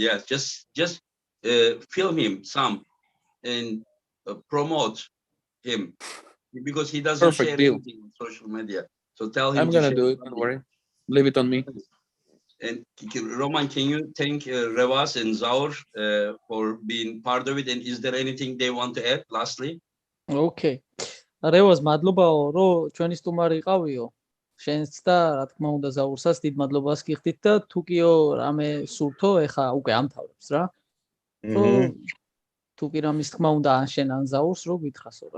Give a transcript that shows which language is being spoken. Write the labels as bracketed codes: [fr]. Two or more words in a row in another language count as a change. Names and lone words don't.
[en] Yeah, just film him some and promote him because he doesn't share anything on social media. So tell him. I'm gonna do it. Don't worry. Leave it on me. And Roman, can you thank Revaz and Zaur for being part of it? And is there anything they want to add? Lastly. [ka] Okay. Revaz, მადლობაო, რომ ჩვენი სტუმარი იყავიო. შენც და რა თქმა უნდა ზაურსაც დიდ მადლობას გიხდით და თუკიო რამე სურთო, ეხა უკვე ამთავრებს რა. თუ კი რამის თქმა უნდა ან შენ ან ზაურს რო გითხრასო რა.